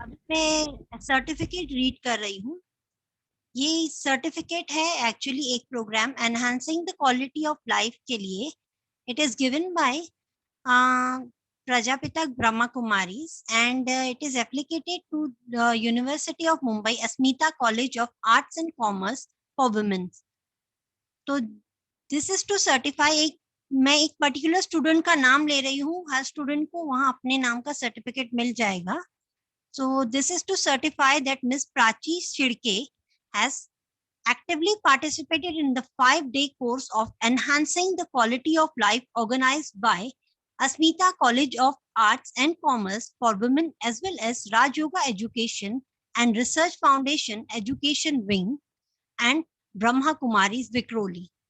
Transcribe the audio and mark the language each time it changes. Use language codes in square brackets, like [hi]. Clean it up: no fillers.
[hi] मैं certificate read कर रही हूँ। ये सर्टिफिकेट है एक्चुअली एक programme enhancing the quality of life के लिए। [en] It is given by Prajapita Brahma Kumaris and it is applicated to the University of Mumbai Asmita College of Arts and Commerce for Women. [hi] तो [en] this is to certify [hi] मैं एक particular student का नाम ले रही हूँ, हर स्टूडेंट को वहाँ अपने नाम का सर्टिफिकेट मिल जाएगा. [en] So this is to certify that Miss Prachi Shirke has actively participated in the 5-day course of enhancing the quality of life organized by Asmita College of Arts and Commerce for Women as well as Raj Yoga Education and Research Foundation Education Wing and Brahma Kumaris Vikroli.